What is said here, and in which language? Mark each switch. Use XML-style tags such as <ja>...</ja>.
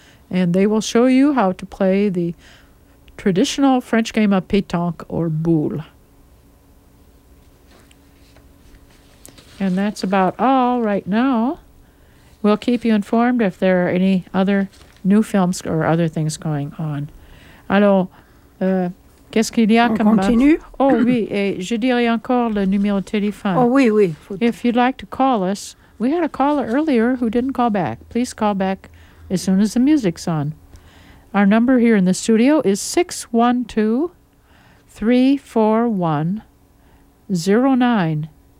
<en>And they will show you how to play the traditional French game of pétanque or boule. And that's about all right now. We'll keep you informed if there are any other new films or other things going on.</en> <fr>Alors, qu'est-ce qu'il y a comme... On continue? Oh, oui, et je dirais encore le numéro de téléphone. Oh, oui, oui.</fr> <en>If you'd like to call us, we had a caller earlier who didn't call back. Please call back as soon as the music's on. Our number here in the studio is 612-341-0980.</en>